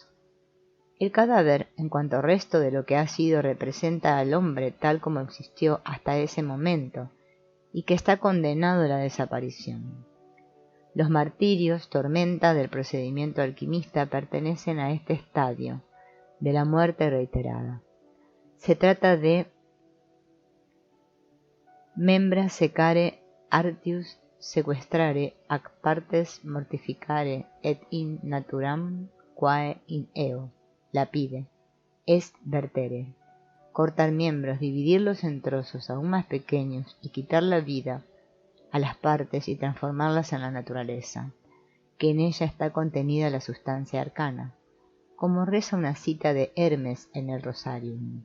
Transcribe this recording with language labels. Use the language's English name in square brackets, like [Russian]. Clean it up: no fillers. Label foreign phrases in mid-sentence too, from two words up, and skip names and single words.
[Spanish] El cadáver, en cuanto resto de lo que ha sido, representa al hombre tal como existió hasta ese momento, y que está condenado a la desaparición. Los martirios, tormenta del procedimiento alquimista, pertenecen a este estadio de la muerte reiterada. Se trata de [Latin] membra secare artius sequestrare ac partes mortificare et in naturam quae in eo lapide est vertere. [Spanish] Cortar miembros, dividirlos en trozos aún más pequeños y quitar la vida a las partes y transformarlas en la naturaleza, que en ella está contenida la sustancia arcana, como reza una cita de Hermes en el Rosarium.